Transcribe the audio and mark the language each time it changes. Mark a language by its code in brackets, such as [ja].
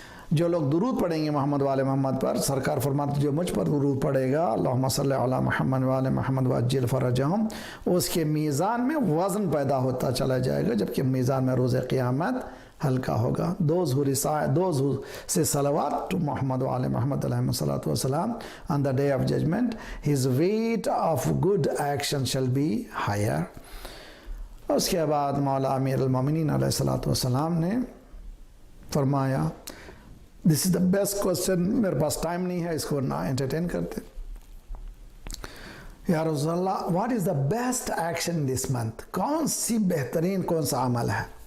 [ur] جو لوگ درود پڑھیں گے محمد وآل محمد پر، سرکار فرماتے جو مجھ پر درود پڑھے گا، [ar] اللہم صلی علی محمد وآل محمد وعجل فرجہم، [ur] اس کے میزان میں وزن پیدا ہوتا چلا جائے گا، جبکہ میزان میں روز قیامت ہلکا ہوگا. [en] those who say salawat to Muhammad wa ali Muhammad alayhi salatu wasalam on the day of judgment, his weight of good action shall be higher. [ur] اس کے بعد مولا امیر المومنین علیہ الصلوۃ والسلام نے فرمایا، [en] this is the best question. [ur] میرے پاس ٹائم نہیں ہے اس کو نہ انٹرٹین کرتے. [ar] یا رسول اللہ، [en] what is the best action this month؟ [ur] کون سی بہترین کون سا عمل ہے؟